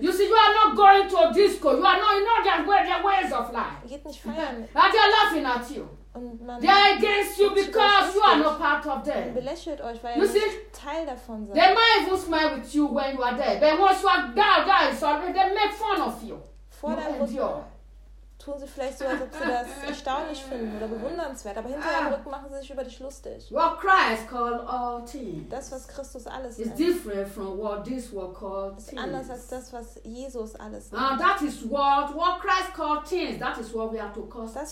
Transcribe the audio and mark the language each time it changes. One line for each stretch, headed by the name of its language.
English: You see, you are not going to a disco. You are not, their ways of life.
German: Geht nicht feiern.
English: But they are laughing at you.
German: Und
English: they are against you because you are not part of them.
German: Belächelt euch, weil
English: you see,
German: Teil davon seid.
English: They might even smile with you when you are there. But once you are there, guys, they make fun of you.
German: Vor deinem Rücken tun sie vielleicht so, als ob sie das erstaunlich finden oder bewundernswert, aber hinter deinem Rücken machen sie sich über dich lustig.
English: What Christ called all things.
German: Das, was Christus alles nennt,
English: is different from what this world called things.
German: Ist anders als das, was Jesus alles nennt.
English: That is what Christ called things. That is what we are to call things.